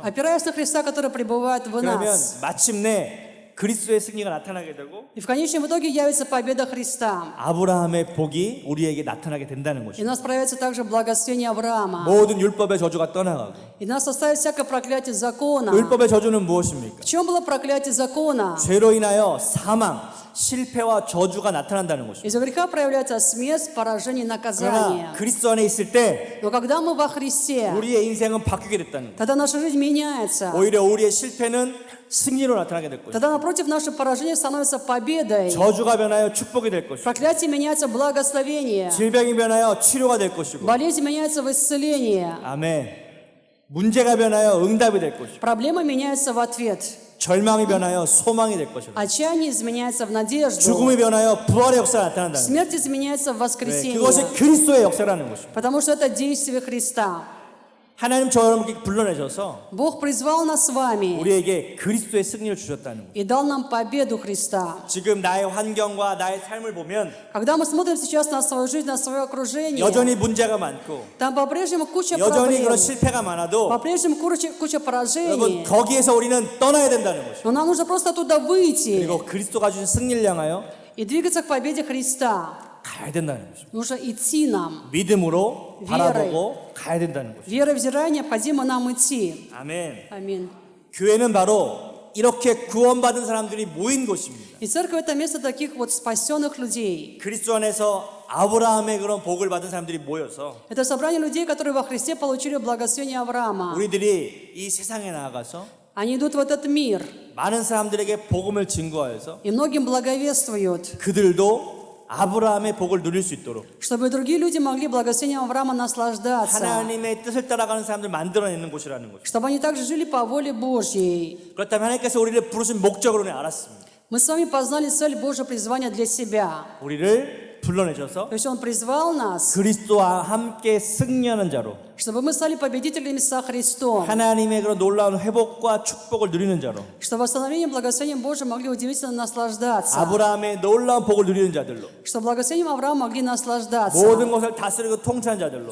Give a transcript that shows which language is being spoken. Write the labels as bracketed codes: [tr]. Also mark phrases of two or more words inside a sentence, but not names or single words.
[ru] опираясь на Христа, который пребывает в [ko] 그러면 [ru] нас. [ko] 마침내 그리스도의 승리가 나타나게 되고 [ru] И в конечном итоге явится победа Христа. [ko] 아브라함의 복이 우리에게 나타나게 된다는 [ru] И у [ko] 것이죠. [ru] нас проявится также благословение Авраама. [ko] 모든 율법의 저주가 떠나가고 [ru] И нас оставит всякое проклятие закона. [ko] 율법의 저주는 무엇입니까? [ru] В чем было проклятие закона? [ko] 죄로 인하여 사망, 실패와 저주가 나타난다는 것입니다. [ru] Из-за греха проявляется смерть, поражение, наказание. [ko] 그러나 그리스도 안에 있을 때 [ru] Но когда мы во Христе, [ko] 우리의 인생은 바뀌게 됐다는 것. [ru] тогда наша жизнь меняется. [ko] 오히려 우리의 실패는 승리로 나타나게 될 것입니다. [ru] Тогда, напротив, наше поражение становится победой. [ko] 저주가 변하여 축복이 될 것이고, [ru] Проклятие меняется в благословение. [ko] 질병이 변하여 치료가 될 것이고, [ru] Болезнь меняется в исцеление. [ko] 아멘. 문제가 변하여 응답이 될 것이고, [ru] Проблема меняется в ответ. [ko] 절망이 변하여 소망이 될 것이고, [ru] Отчаяние изменяется в надежду. [ko] 죽음이 변하여 부활의 역사가 나타난다는 것입니다. [ru] Смерть изменяется в воскресенье. [ko] 그것이 그리스도의 역사라는 것입니다. [ru] Потому что это действие Христа. [ko] 하나님 저 여러분께 불러내셔서 [ru] Бог призвал нас с вами [ko] 우리에게 그리스도의 승리를 주셨다는 거예요. [ru] и дал нам победу Христа. [ko] 지금 나의 환경과 나의 삶을 보면 [ru] Когда мы смотрим сейчас на свою жизнь, на свое окружение, [ko] 여전히 문제가 많고 [ru] там по-прежнему куча [ko] 여전히 [ru] проблем, [ko] 그런 실패가 많아도 [ru] по-прежнему куча [ko] 여러분 [ru] поражений. [ko] 거기에서 우리는 떠나야 된다는 것이죠. [ru] Но нам нужно просто оттуда выйти [ko] 그리고 그리스도가 주신 승리를 향하여 [ru] и двигаться к победе Христа. [ko] 가야 된다는 것이죠. [ru] Нужно идти нам. [ko] 믿음으로 [ru] Верой. [ko] 바라보고 가야 된다는 것이죠. [ru] Верой взирая, необходимо нам идти. [ko] 아멘. [ru] Аминь. [ko] 교회는 바로 이렇게 구원받은 사람들이 모인 곳입니다. [ru] И церковь — это место таких вот спасенных людей. [ko] 그리스도 안에서 아브라함의 그런 복을 받은 사람들이 모여서 [ru] Это собрание людей, которые во Христе получили благословение Авраама. [ko] 우리들이 이 세상에 나아가서 [ru] Они идут в этот мир [ko] 많은 사람들에게 복음을 증거하여서 [ru] и многим благовествуют, [ko] 그들도 아브라함의 복을 누릴 수 있도록 [ru] чтобы другие люди могли благословением Авраама наслаждаться, [ko] 하나님의 뜻을 따라가는 사람들 만들어내는 곳이라는 거죠. [ru] чтобы они также жили по воле Божьей. [ko] 그렇다면 하나님께서 우리를 부르신 목적으로는 알았습니다. [ru] Мы с вами познали цель Божьего призвания для себя. [ko] 우리를 불러내셔서 [ru] То есть Он призвал нас, [ko] 그리스도와 함께 승리하는 자로 [ru] чтобы мы стали победителями со Христом, [ko] 하나님의 그런 놀라운 회복과 축복을 누리는 자로 [ru] чтобы восстановлением благословением Божьим могли удивительно наслаждаться, [ko] 아브라함의 놀라운 복을 누리는 자들로 [ru] чтобы благословением Авраама могли наслаждаться, [ko] 모든 것을 다스리고 통치하는 자들로